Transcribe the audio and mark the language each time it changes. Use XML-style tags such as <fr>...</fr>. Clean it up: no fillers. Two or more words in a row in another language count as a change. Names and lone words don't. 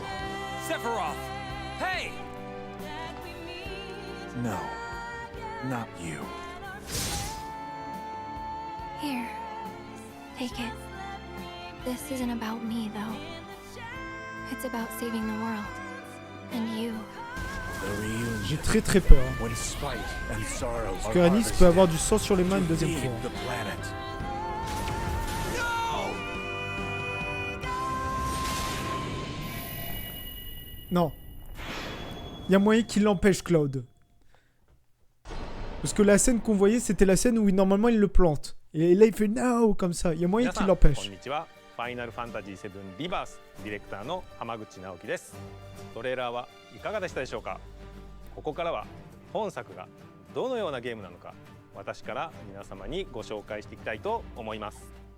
<en>Sephiroth! Hey! No, not you. Here, take it. This isn't about me, though. It's about saving the world. And you.</en> <fr>J'ai très très peur. Parce que Anis peut avoir du sang sur les mains une deuxième fois. Non. Il y a moyen qu'il l'empêche, Cloud. Parce que la scène qu'on voyait, c'était la scène où normalement il le plante. Et là il fait no comme ça. Il y a moyen qu'il l'empêche.</fr> <ja>Final Fantasy VII Rebirth ディレクターの浜口直樹です。トレーラーはいかがでしたでしょうか。ここからは本作がどのようなゲームなのか、私から皆様にご紹介していきたいと思います。</ja>